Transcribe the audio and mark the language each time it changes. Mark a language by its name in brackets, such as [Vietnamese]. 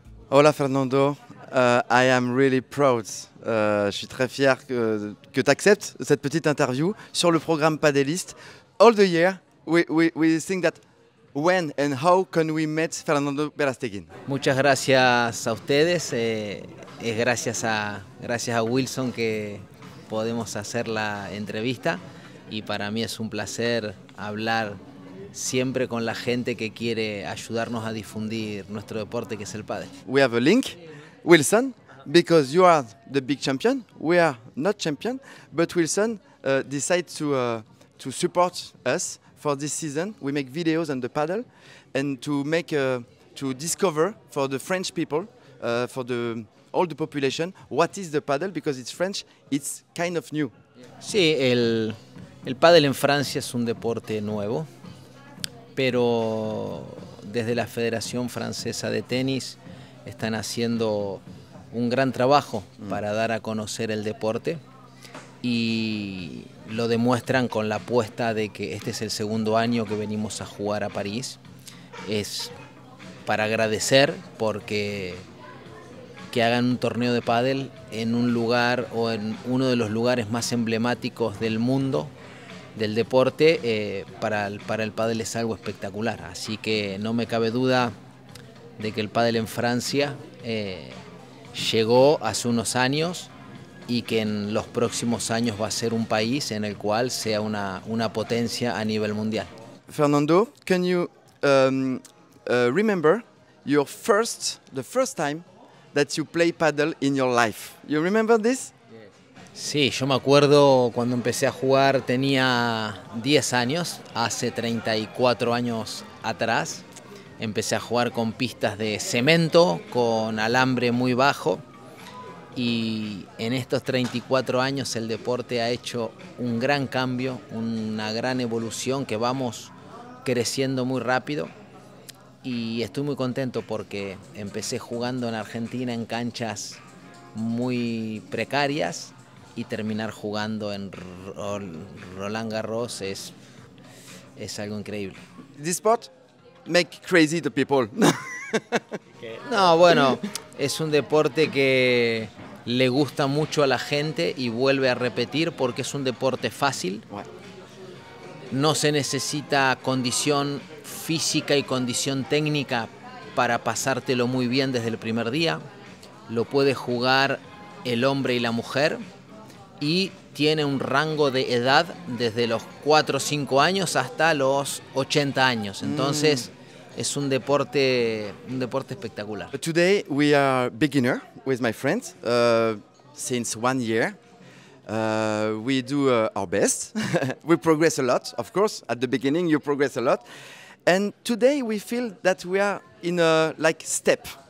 [English] Hola Fernando, I am really proud. [French] Je suis très fier que tu acceptes cette petite interview sur le programme Padelist. [English] All the year, we think that when and how can we meet Fernando Verasteguín? [Spanish] Muchas gracias a ustedes. Es gracias a Wilson que podemos hacer la entrevista y para mí es un placer hablar siempre con la gente que quiere ayudarnos a difundir nuestro deporte que es el pádel. [English] We have a link, Wilson, because you are the big champion. We are not champion, but Wilson decided to support us for this season. We make videos on the paddle and to discover for the French people, for all the population, what is the paddle, because it's French, it's kind of new. [Spanish] Sí, el pádel en Francia es un deporte nuevo, pero desde la Federación Francesa de Tenis están haciendo un gran trabajo para dar a conocer el deporte y lo demuestran con la apuesta de que este es el segundo año que venimos a jugar a París. Es para agradecer porque que hagan un torneo de pádel en un lugar o en uno de los lugares más emblemáticos del mundo del deporte, para el pádel es algo espectacular. Así que no me cabe duda de que el pádel en Francia llegó hace unos años y que en los próximos años va a ser un país en el cual sea una potencia a nivel mundial. [English] Fernando, can you remember the first time that you play paddle in your life? You remember this? [Spanish] Sí, yo me acuerdo cuando empecé a jugar, tenía 10 años, hace 34 años atrás. Empecé a jugar con pistas de cemento, con alambre muy bajo. Y en estos 34 años el deporte ha hecho un gran cambio, una gran evolución, que vamos creciendo muy rápido. Y estoy muy contento porque empecé jugando en Argentina en canchas muy precarias y terminar jugando en Roland Garros es algo increíble. [English] This sport make crazy the people. [Spanish] No, bueno, es un deporte que le gusta mucho a la gente y vuelve a repetir porque es un deporte fácil. No se necesita condición física y condición técnica para pasártelo muy bien desde el primer día. Lo puede jugar el hombre y la mujer y tiene un rango de edad desde los 4 o 5 años hasta los 80 años. Entonces es un deporte espectacular. [English] Today we are beginner with my friends since 1 year. We do our best. We progress a lot, of course. At the beginning you progress a lot. And today we feel that we are in a step.